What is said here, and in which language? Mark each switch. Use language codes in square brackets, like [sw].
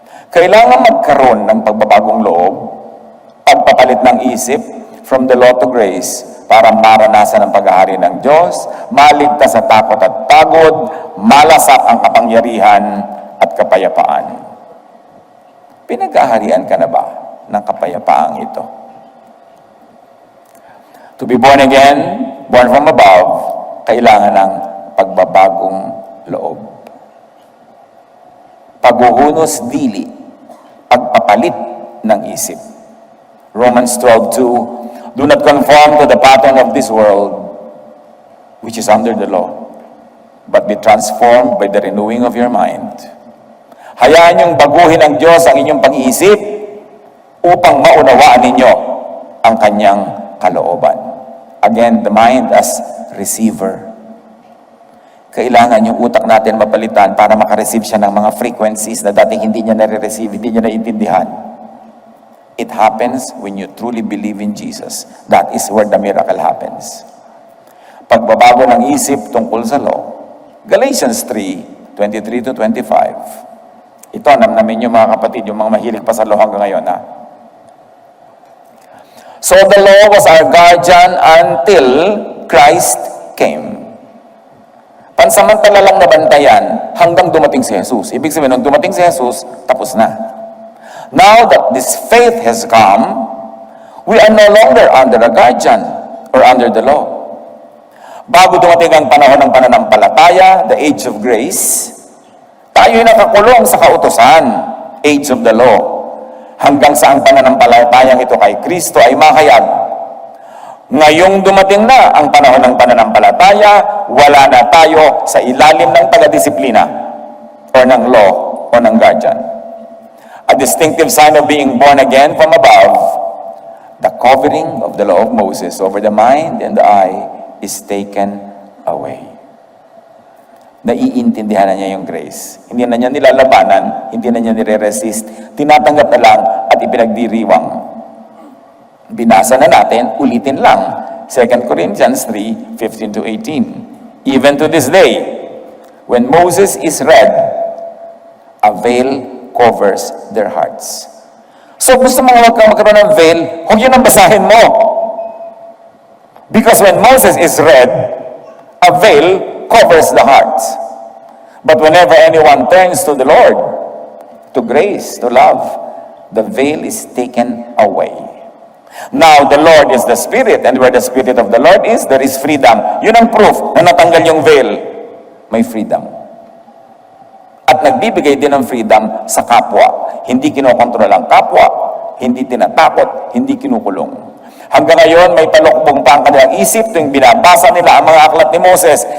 [tl] Kailangan magkaroon ng pagbabagong loob, pagpapalit ng isip, [en] from the law to grace, [tl] para maranasan ang paghahari ng Diyos, maligtas sa takot at pagod, malasak ang kapangyarihan at kapayapaan. Pinaghaharian ka na ba ng kapayapaang ito? [en] To be born again, born from above, [tl] kailangan ng pagbabagong loob. Paghuhunos dili, pagpapalit ng isip. Romans 12:2, [en] Do not conform to the pattern of this world, which is under the law, but be transformed by the renewing of your mind. [tl] Hayaan niyong baguhin ng Diyos ang inyong pag-iisip upang maunawaan ninyo ang kanyang kalooban. [en] Again, the mind as receiver. [tl] Kailangan yung utak natin mapalitan para makareceive siya ng mga frequencies na dating hindi niya nare-receive, hindi niya naiintindihan. [en] It happens when you truly believe in Jesus. That is where the miracle happens. [tl] Pagbabago ng isip tungkol sa law. [en] Galatians 3:23 to 25. [tl] Ito, namnamin nyo mga kapatid, yung mga mahilig pa sa law hanggang ngayon, ha? [en] So the law was our guardian until Christ came. [tl] Pansamantala lang nabantayan hanggang dumating si Jesus. Ibig sabihin, nung dumating si Jesus, tapos na. [en] Now that this faith has come, we are no longer under a guardian or under the law. [tl] Bago dumating ang panahon ng pananampalataya, [en] the age of grace, [tl] tayo'y nakakulong sa kautusan, [en] age of the law, [tl] hanggang sa ang pananampalatayang ito kay Kristo ay mahayag. Ngayong dumating na ang panahon ng pananampalataya, wala na tayo sa ilalim ng taga-disiplina o ng law o ng guardian. [en] A distinctive sign of being born again from above, the covering of the law of Moses over the mind and the eye is taken away. [tl] Naiintindihan na niya yung grace. Hindi na niya nilalabanan, hindi na niya nire-resist, tinatanggap na lang at ipinagdiriwang. Binasa na natin, ulitin lang. 2 Corinthians 3:15 to 18. [en] Even to this day, when Moses is read, a veil covers their hearts. [tl] So gusto mo huwag kang magkaroon ng veil, huwag yun ang basahin mo. [en] Because when Moses is read, a veil covers the heart. But whenever anyone turns to the Lord, to grace, to love, the veil is taken away. Now, the Lord is the Spirit, and where the Spirit of the Lord is, there is freedom. [tl] Yun ang proof na natanggal yung veil. May freedom. At nagbibigay din ng freedom sa kapwa. Hindi kinokontrol ang kapwa, hindi tinatakot, hindi kinukulong. Hanggang ngayon, may talukbong pa ang kanilang isip tuwing binabasa nila ang mga aklat ni Moses.